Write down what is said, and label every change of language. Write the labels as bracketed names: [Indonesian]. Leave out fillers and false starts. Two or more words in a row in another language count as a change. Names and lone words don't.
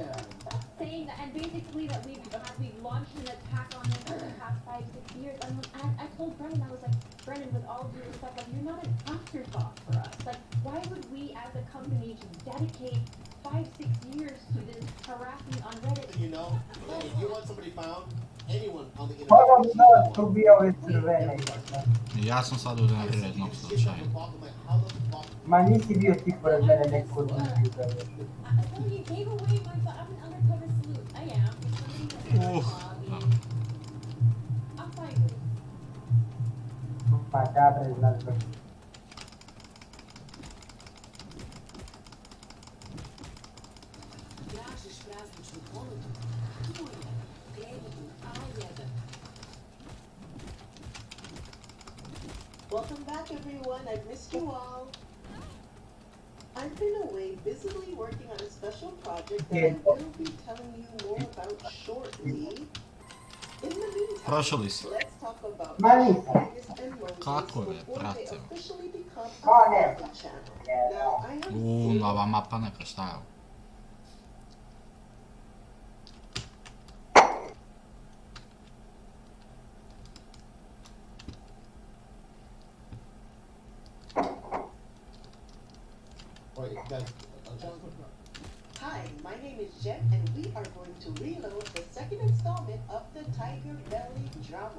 [English] Saying that, and basically that we've launched an attack on him for the past 5-6 years. And I told Brendan, I was like, Brendan, with all due respect, like, you're not an afterthought for us. Like, why would we as a company just dedicate 5-6 years to this harassment on Reddit? You know, that if you want somebody found, anyone on the internet. [Serbian] Moram da probijao crvene. Ja sam sad u nerednog slučaju. Ma nisi bio ti pored mene neko drugi. [English] Well, you gave away I'm an undercover sleuth. I am. I'll find ways. [Serbian] Ma cabre, znaš ga. Tražiš prazničnu ponudu? Tu je. Krenuti A1. [English] Welcome back, everyone. I've missed you all. I've been away busily working on a special project that I will be telling you more about shortly. In the meantime, [Serbian] Prošli si. [English] let's talk about [Serbian] Mani. Kako je, [English] before they [Serbian] brate? [English] officially become a [Serbian] Mane. [English] family channel. Now, I have [Serbian] Nova mapa neka, šta je ovo? [English] Wait, guys. Hi, my name is Jen, and we are going to reload the second installment of the Tiger Belly drama.